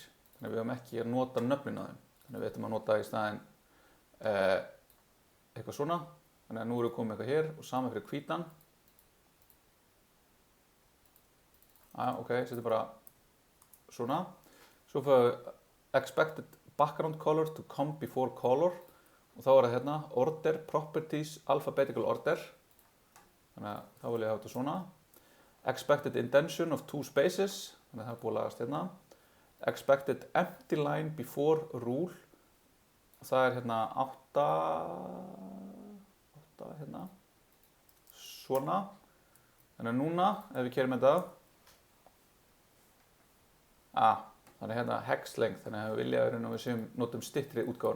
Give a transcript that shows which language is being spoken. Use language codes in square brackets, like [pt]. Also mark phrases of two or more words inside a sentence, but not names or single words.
[is] Þannig að við höfum ekki að nota nöfnin á þeim. Þannig að við ætlum að nota í staðinn eitthvað svona. Þannig að nú erum við komið eitthvað hér og sama fyrir hvítan. Ok, setjum bara svona. Svo fáum við [en] expected background color to come before color [is] og þá er það hérna [en] order properties alphabetical order. [is] Þannig að þá vil ég hafa þetta svona. [en] Expected indentation of 2 spaces, [is] þannig að það er búið að lagast hérna. [en] Expected empty line before rule, [is] það er hérna 8 hérna, svona. Þannig að núna, ef við keyrum þetta, þannig að hérna [en] hex length, [is] þannig að við vilja að við notum styttri útgáfuna.